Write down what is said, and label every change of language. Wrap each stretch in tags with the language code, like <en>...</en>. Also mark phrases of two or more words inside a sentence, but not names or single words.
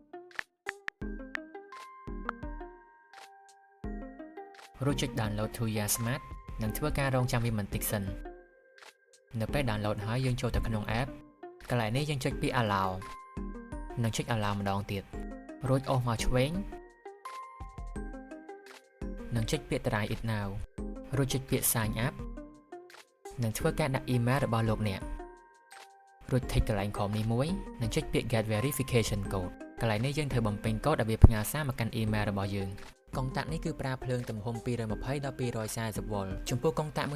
<km>រួចចុច Download Tuya Smart និងធ្វើការរងចាំវាបន្តិចសិននៅពេល Download ហើយយើងចូលទៅក្នុង App កន្លែងនេះយើងចុចពាក្យ Allow និងចុច Allow ម្ដងទៀតរួចអូសមកឆ្វេងនិងចុចពាក្យ</km> <en>Try it now</en> <km>រួចចុចពាក្យ</km> <en>Sign up</en> <km>និងធ្វើការដាក់ email របស់លោកអ្នករួច tick កន្លែងក្រោមនេះមួយនិងចុចពាក្យ</km> <en>Get Verification Code</en> <km>កន្លែងនេះយើងត្រូវបំពេញកូដឲ្យវាផ្ញើសារមកកាន់ email របស់យើងកុងតាក់នេះគឺប្រើភ្លើងទំហំ220ដល់240 វ៉ុលចំពោះកុងតាក់មួយ</km>